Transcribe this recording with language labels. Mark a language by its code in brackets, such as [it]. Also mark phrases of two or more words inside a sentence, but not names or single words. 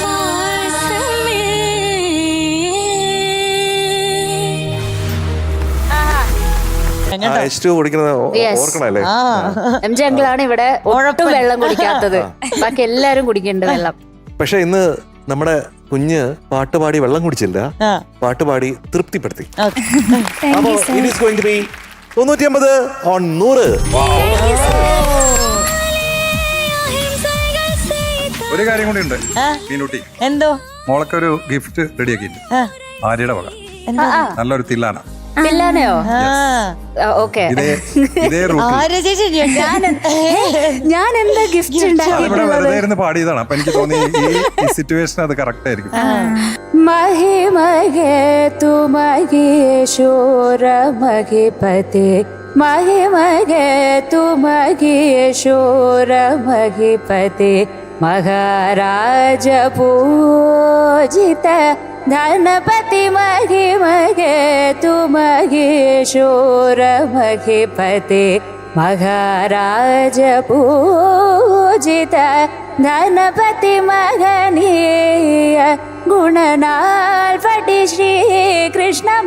[ml] H2 കുടിക്കുന്നത് [en] Yes. [ml] ഓർക്കണല്ലേ എം ജെ അങ്കിളാണ് ഇവിടെ ഒട്ടും വെള്ളം കുടിക്കാത്തത്. ബാക്കി എല്ലാരും കുടിക്കേണ്ട വെള്ളം. പക്ഷെ ഇന്ന് നമ്മുടെ കുഞ്ഞ് പാട്ടുപാടി വെള്ളം കുടിച്ചില്ല, പാട്ടുപാടി തൃപ്തിപ്പെടുത്തി. [en] അപ്പോ it is going to be 950 on 100. [ml] ഒരു കാര്യം കൂടി ഉണ്ട് മീനൂട്ടി, എന്തോ മോളൊക്കെ ഒരു ഗിഫ്റ്റ് റെഡിയാക്കിയിട്ടുണ്ട് ആര്യയുടെ വക. നല്ലൊരു തില്ലാന. പിള്ളാനെയോ? ഓക്കെ. ഇതേ റൂട്ടിൽ ആര്യ ചേച്ചി ഞാൻ എന്താ ഗിഫ്റ്റ് അതിവിടെ വെറുതെ ഇരുന്ന് പാടിയതാണ്. അപ്പൊ എനിക്ക് തോന്നി ഈ സിറ്റുവേഷൻ അത് കറക്റ്റ് ആയിരിക്കും. [sa] महिमगे तु महेश्वर महीपते महिमगे तु महेश्वर महीपते महाराज पूजित धनपति महिमगे तु महेश्वर महीपते महाराज पूजित धनपति महनीय गुणनाल पटी श्री कृष्ण